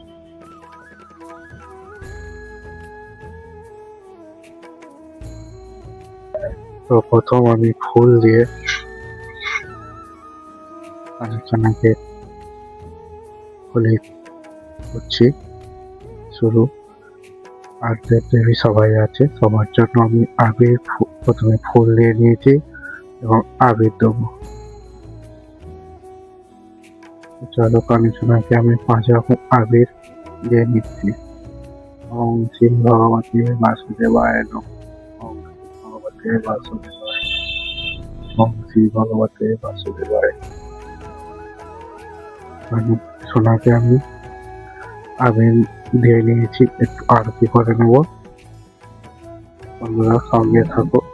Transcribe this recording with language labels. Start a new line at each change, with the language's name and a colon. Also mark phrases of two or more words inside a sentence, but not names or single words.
Bangla: তো প্রথম আমি ফুল দিয়ে কানুসোনাকে হোলি করছি শুরু। আর দেবদেবী সবাই আছে, সবার জন্য আমি আবির প্রথমে ফুল দিয়ে নিয়েছি এবং আবির দেবো। চলো কানুসোনাকে আমি 5 রকম আবির দিয়ে নিচ্ছি।
Sanskrit: ওম শ্রী ভগবতে বাসুদেবায় নমঃ। ওম শ্রী ভগবতে বাসুদেবায়। ওম শ্রী ভগবতে বাসুদেবায়।
Bangla: কানুসোনাকে আমি আবির দিয়ে নিয়েছি, একটু আরতি করে নেব। বন্ধুরা সঙ্গে থাকো।